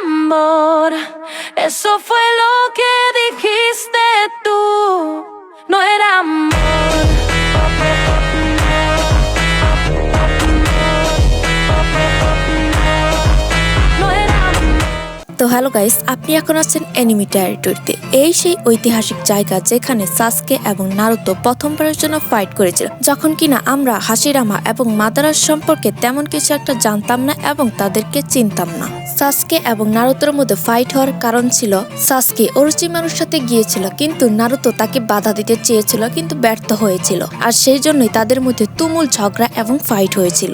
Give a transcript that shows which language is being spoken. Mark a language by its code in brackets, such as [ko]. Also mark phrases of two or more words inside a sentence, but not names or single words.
[es] amor. Eso fue lo que dijiste tú. No era amor. No era amor. [bn] তো [en] hello guys, [bn] আপনি এখন আছেন অ্যানিমে টেরিটরিতে। এই সেই ঐতিহাসিক জায়গা যেখানে সাসকে এবং নারুতো প্রথমবারের জন্য ফাইট করেছিল, যখন কিনা আমরা হাশিরামা এবং মাদারার সম্পর্কে তেমন কিছু একটা জানতাম না এবং তাদেরকে চিনতাম না। সাসকে এবং নারুতোর মধ্যে ফাইট হওয়ার কারণ ছিল সাসকে ওরোচিমারুর সাথে গিয়েছিল, কিন্তু নারুতো তাকে বাধা দিতে চেয়েছিল কিন্তু ব্যর্থ হয়েছিল, আর সেই জন্যই তাদের মধ্যে তুমুল ঝগড়া এবং ফাইট হয়েছিল।